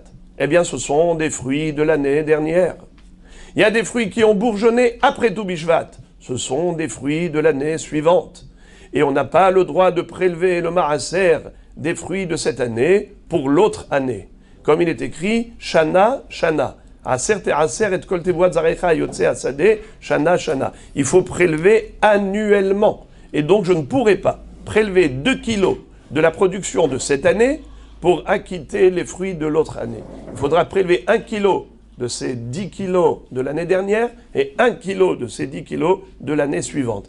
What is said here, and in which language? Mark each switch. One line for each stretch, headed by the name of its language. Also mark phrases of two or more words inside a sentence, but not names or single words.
French: Eh bien, ce sont des fruits de l'année dernière. Il y a des fruits qui ont bourgeonné après Tou Bishvat. Ce sont des fruits de l'année suivante. Et on n'a pas le droit de prélever le maaser des fruits de cette année pour l'autre année. Comme il est écrit,
Hebrew: שנה שנה. עשר תעשר את כל תבואת זרעך היוצא השדה שנה שנה.
French: Il faut prélever annuellement. Et donc je ne pourrai pas prélever 2 kilos de la production de cette année pour acquitter les fruits de l'autre année. Il faudra prélever 1 kilo de ces 10 kilos de l'année dernière et 1 kilo de ces 10 kilos de l'année suivante.